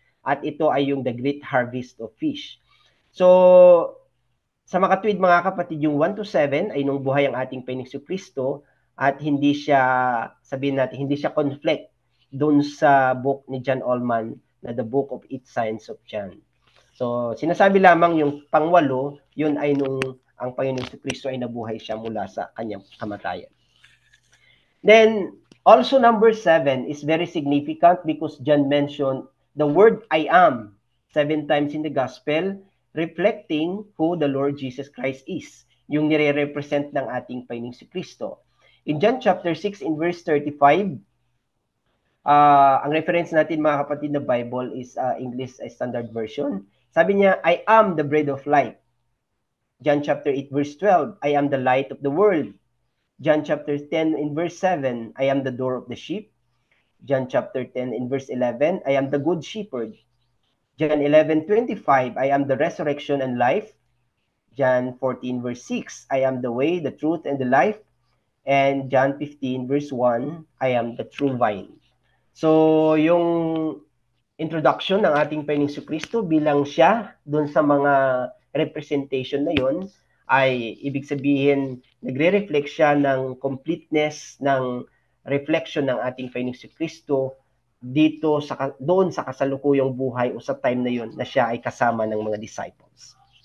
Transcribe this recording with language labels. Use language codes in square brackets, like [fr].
[tl] At ito ay yung [en] the great harvest of fish. [tl] So, sa makatuwid mga kapatid, yung 1 to 7 ay nung buhay ang ating Panginoong Kristo at hindi siya, sabihin natin, hindi siya conflict doon sa book ni John Allman na [en] The Book of 8 Signs of John. [tl] So, sinasabi lamang yung pang-8, yun ay nung ang Panginoong Kristo ay nabuhay siya mula sa kanyang kamatayan. [en] Then, also number 7 is very significant because John mentioned the word I am 7 times in the gospel, reflecting who the Lord Jesus Christ is, [tl] yung nire-represent ng ating Panginoong Kristo. [en] In John chapter 6 in verse 35, [tl] ang reference natin mga kapatid na Bible [en] is English Standard Version. [tl] Sabi niya, [en] I am the bread of life. John chapter 8 verse 12, I am the light of the world. John chapter 10 in verse 7, I am the door of the sheep. John chapter 10 in verse 11, I am the good shepherd. John 11:25, I am the resurrection and life. John 14 verse 6, I am the way, the truth, and the life. And John 15 verse 1, I am the true vine. [tl] So, yung introduction ng ating Panginoong Kristo bilang siya doon sa mga representation na yon ay ibig sabihin nagre-reflect siya ng completeness ng reflection ng ating Panginoong Kristo dito doon sa kasalukuyang buhay o sa time na yon na siya ay kasama ng mga disciples.